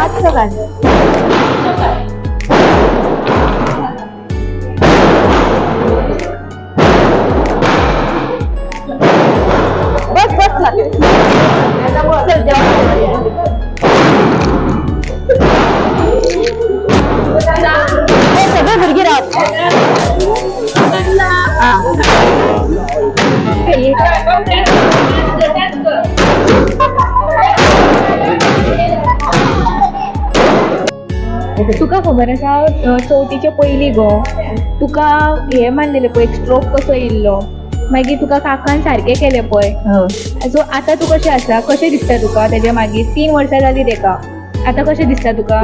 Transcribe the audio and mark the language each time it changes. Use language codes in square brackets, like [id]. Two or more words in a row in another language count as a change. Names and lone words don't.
[mr] फोटो काढ. बस बस लागेल. [kok] चल जेवण. हे सगळे भुरगी राहत. तुका खबर आसा चवथीचे पयलीं गो तुका हे मारलेले पळय स्ट्रोक कसो येयल्लो मागीर तुका काकान सारकें केलें पळय सो आतां तूं कशें आसा कशें दिसता तुका तेजे मागीर 3 वर्सां जालीं तेका आतां कशें दिसता तुका